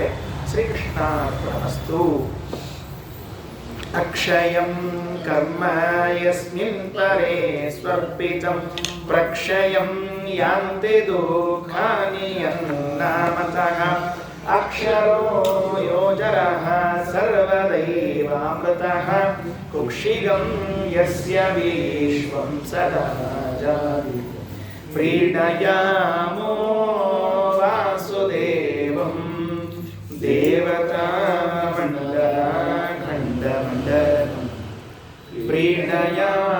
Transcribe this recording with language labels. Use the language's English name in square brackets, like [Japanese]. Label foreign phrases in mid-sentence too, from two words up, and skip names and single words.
[Sanskrit] ಶ್ರೀಕೃಷ್ಣಾರ್ಪಣಮಸ್ತು. ಅಕ್ಷಯಂ ಕರ್ಮ ಯಸ್ಮಿನ್ ಪರೇ ಸ್ವರ್ಪಿತಂ ಪ್ರಕ್ಷಯಂ ಯಾಂತೆ ದುಃಖಾನಿ ಯನ್ನಾಮತಃ ಅಕ್ಷರೋ ಯೋಜರಃ ಸರ್ವದೈವಾಮೃತಃ ಕುಕ್ಷಿಗಂ ಯಸ್ಯ ವಿಶ್ವಂ ಸದಾ ಜಾತಿ ಪ್ರೀಣಯಾಮೋ ವಾಸುದೇವಂ ದೇವತಾ ಮಂಡಲ ಖಂಡ ಮಂಡಲಂ ಪ್ರೀಣಯಾಮೋ